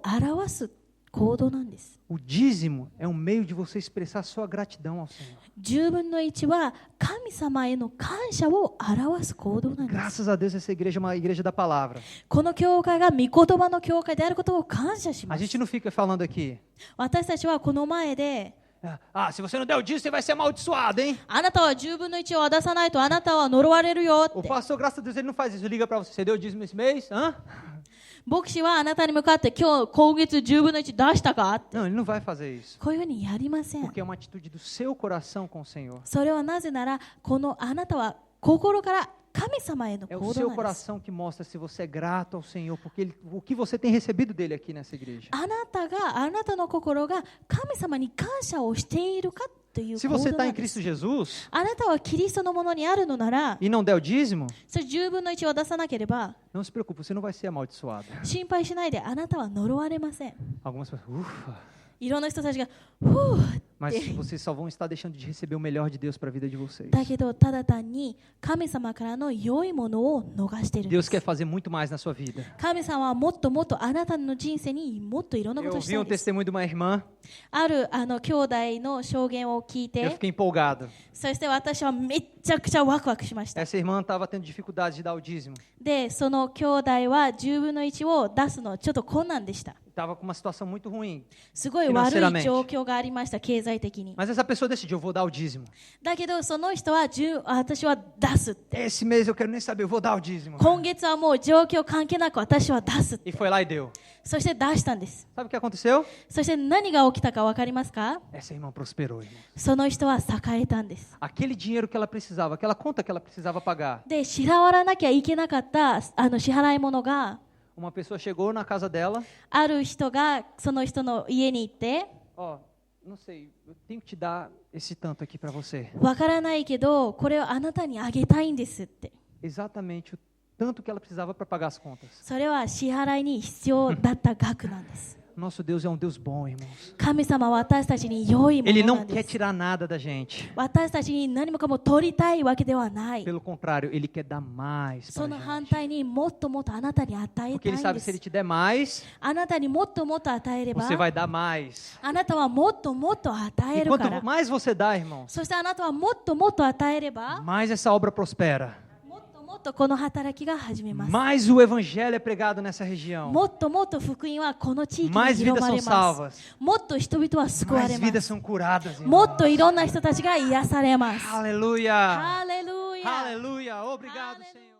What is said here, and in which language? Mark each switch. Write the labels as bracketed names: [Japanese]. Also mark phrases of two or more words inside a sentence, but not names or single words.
[Japanese] 主への感謝を表す行動なんです。 [Portuguese] O dízimo é um meio de você expressar sua gratidão ao Senhor. [Japanese] 10 分の1は神様への感謝を表す行動なんです。 [Portuguese] Graças a Deus essa igreja é uma igreja da palavra. [Japanese] この教会が御言葉の教会であることを感謝しま [Portuguese] A [Japanese] す。 [Portuguese] gente não fica falando aqui, [Japanese] 私たちはこの前で、 [Portuguese] se você não der o dízimo, você vai ser amaldiçoado, hein? [Japanese] あなたは10分の1を出さないとあなたは呪われるよっ [Portuguese] O [Japanese] て。 [Portuguese] pastor, graças a Deus, ele não faz isso. Liga para você, você deu o dízimo esse mês? Hã? [Japanese] 牧師はあなたに向かって今月10分の1出したかって。 [Portuguese] Não, ele não vai fazer isso. [Japanese] こういうふうにやりません。 [Portuguese] Porque é uma atitude do seu coração com o Senhor. [Japanese] それはなぜなら、あなたは心から神様への [Portuguese] É [Japanese] 行 [Portuguese] o [Japanese] 動 [Portuguese] seu [Japanese] なんです。 [Portuguese] coração que mostra se você é grato ao Senhor, porque o que você tem recebido dele aqui nessa igreja. [Japanese] あなたの心が神様に感謝をしているかという [Portuguese] Se [Japanese] 行動 [Portuguese] você [Japanese] な [Portuguese] está [Japanese] ん [Portuguese] em [Japanese] です。 [Portuguese] Cristo Jesus [Japanese] あなたはキリストのものにあるのなら、 [Portuguese] e não der o dízimo, [Japanese] それ10分の1を出さなければ [Portuguese] não se preocupe, você não vai ser amaldiçoado. [Japanese] 心配しないで、あなたは呪われません。 [Portuguese] Algumas pessoas, ufa, [Japanese] いろんな人たちがふう [Portuguese] mas vocês só vão estar deixando de receber o melhor de Deus para a vida de vocês. [Japanese] だけどただ単に神様からの良いものを逃しているんで [Portuguese] Deus [Japanese] す。 [Portuguese] quer fazer muito mais na sua vida. [Japanese] 神様はもっともっとあなたの人生にもっといろんなこ [Portuguese] Eu [Japanese] とをし [Portuguese] ouvi [Japanese] た [Portuguese] um [Japanese] いです。 [Portuguese] testemunho de uma irmã, [Japanese] ある兄弟の証言を聞い [Portuguese] eu [Japanese] て、 [Portuguese] fiquei empolgado. [Japanese] そして私はめっちゃくちゃワクワクしました。 [Portuguese] Essa irmã estava tendo dificuldade de dar o dízimo. [Japanese] で、その兄弟は10分の1を出すのちょっと困難でした。 [Portuguese] Estava com uma situação muito ruim. [Japanese] すごい悪い状況がありました、経済的に。 [Portuguese] Mas essa pessoa decidiu, eu vou dar o dízimo. [Japanese] だけどその人は私は出すって。 [Portuguese] Esse mês eu quero nem saber, eu vou dar o dízimo. [Japanese] 今月はもう状況関係なく私は出すっ [Portuguese] E [Japanese] て。 [Portuguese] foi lá e deu. [Japanese] そして出したんです。 [Portuguese] Sabe o que aconteceu? [Japanese] そして何が起きたか分かりますか？ [Portuguese] Essa irmã prosperou, irmão. [Japanese] その人は栄えたんです。 [Portuguese] Aquele dinheiro que ela precisava, aquela conta que ela precisava pagar. [Japanese] で、支払わなきゃいけなかった支払い物が、 [Portuguese] Uma pessoa chegou na casa dela. [Japanese] ある人がその人の家に行って、 [Portuguese] Ó, não sei, eu tenho que te dar esse tanto aqui para você. [Japanese] 分からないけどこれをあなたにあげたいんですって。 [Portuguese] Exatamente o tanto que ela precisava para pagar as contas. [Japanese] それは支払いに必要だった額なんです。 [Portuguese] Nosso Deus é um Deus bom, irmãos. [Japanese] 神様は私たちに良いも [Portuguese] Ele [Japanese] のな [Portuguese] não [Japanese] んで [Portuguese] quer [Japanese] す。 [Portuguese] tirar nada da gente. [Japanese] 私たちに何もかも取りたいわけではない。 [Portuguese] Pelo contrário, Ele quer dar mais [Japanese] そ [Portuguese] para [Japanese] の [Portuguese] a [Japanese] 反 [Portuguese] gente. [Japanese] 対にもっともっとあなたに与え [Portuguese] Porque [Japanese] たい [Portuguese] Ele [Japanese] ん [Portuguese] sabe [Japanese] で [Portuguese] se Ele [Japanese] す。 [Portuguese] te der mais, [Japanese] あなたにもっともっと与えれば [Portuguese] você vai dar mais. [Japanese] あなたはもっともっと与え [Portuguese] E [Japanese] るから [Portuguese] quanto mais você dá, irmãos, [Japanese] そしてあなたはもっともっと与えれば [Portuguese] mais essa obra prospera. [Japanese] もっともっとこの働きが始めます。 [Portuguese] Mais o Evangelho é pregado nessa região. [Japanese] もっともっと福音はこの地域に [Portuguese] Mais [Japanese] 広 [Portuguese] vidas [Japanese] ま [Portuguese] são [Japanese] れます [Portuguese] salvas. [Japanese] もっと人々は救わ [Portuguese] Mais [Japanese] れま [Portuguese] vidas [Japanese] す [Portuguese] são curadas, [Japanese] も [Portuguese] irmãos. [Japanese] っといろんな人たちが癒されます。 [Portuguese] Aleluia! [Japanese] ハレルヤ [Portuguese] Aleluia! Obrigado, Senhor.